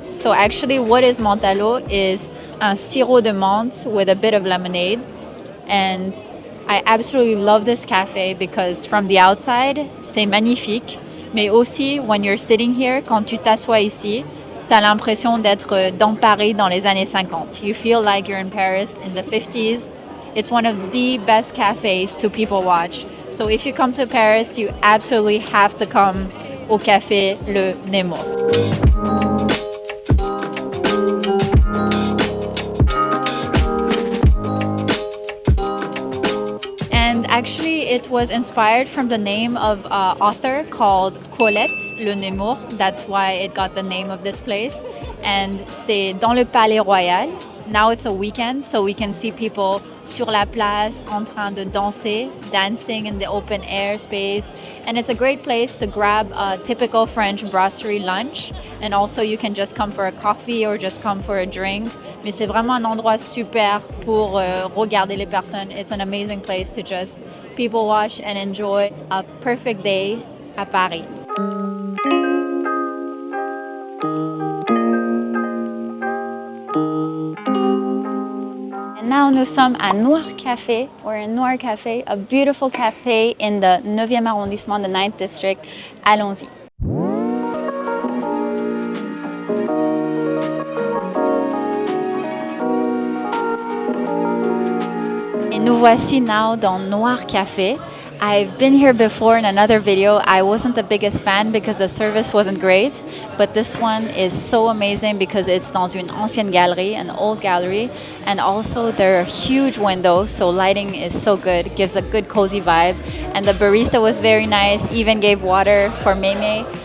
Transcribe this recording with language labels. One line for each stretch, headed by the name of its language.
English: So actually, what is menthe à l'eau is
French: un sirop de menthe
English: with a bit of lemonade. And I absolutely love this cafe because from the outside,
French: c'est magnifique. Mais aussi,
English: when you're sitting here,
French: quand tu t'assois ici, tu as l'impression d'être dans Paris dans les années 50.
English: You feel like you're in Paris in the 50s. It's one of the best cafes to people watch. So if you come to Paris, you absolutely have to come au café Le Nemours. And actually, it was inspired from the name of an author called Colette Le Nemours. That's why it got the name of this place.
French: And c'est dans le Palais Royal.
English: Now it's a weekend, so we can see people
French: sur la place en train de danser,
English: dancing in the open air space. And it's a great place to grab a typical French brasserie lunch. And also you can just come for a coffee or just come for a drink.
French: Mais c'est vraiment un endroit super pour regarder les personnes.
English: It's an amazing place to just people watch and enjoy a perfect day à Paris.
French: Now nous sommes à Noir Cafe.
English: We're in Noir Cafe, a beautiful cafe in the 9e arrondissement, the 9th district.
French: Allons-y. Et nous voici now dans Noir Cafe.
English: I've been here before in another video. I wasn't the biggest fan because the service wasn't great, but this one is so amazing because it's
French: dans une ancienne galerie,
English: an old gallery, and also there are huge windows, so lighting is so good, gives a good cozy vibe, and the barista was very nice, even gave water for Meme.